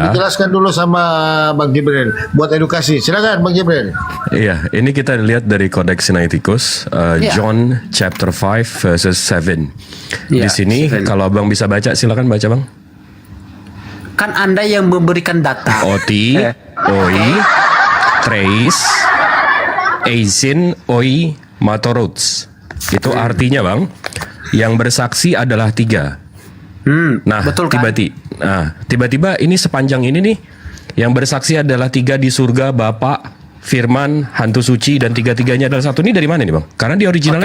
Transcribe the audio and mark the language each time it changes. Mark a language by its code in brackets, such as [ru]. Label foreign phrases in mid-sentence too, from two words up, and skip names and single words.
[id] dijelaskan dulu sama Bang Jibril buat edukasi. Silakan Bang Jibril. Iya, ini kita lihat dari Codex Sinaiticus, [en] John chapter 5 verses 7. [id] Di Iya, sini 7. kalau Abang bisa baca, silakan baca Bang. Kan Anda yang memberikan data. [el] Oti, οι, τρεις, εισιν, οι, μαρτυρουντες. [id] Itu artinya Bang, yang bersaksi adalah 3. Nah, betul kan? tiba-tiba ini sepanjang ini nih, yang bersaksi adalah 3 di surga, Bapak, Firman, Hantu Suci, dan 3-tiganya adalah satu. Ini dari mana nih Bang? Karena di originalnya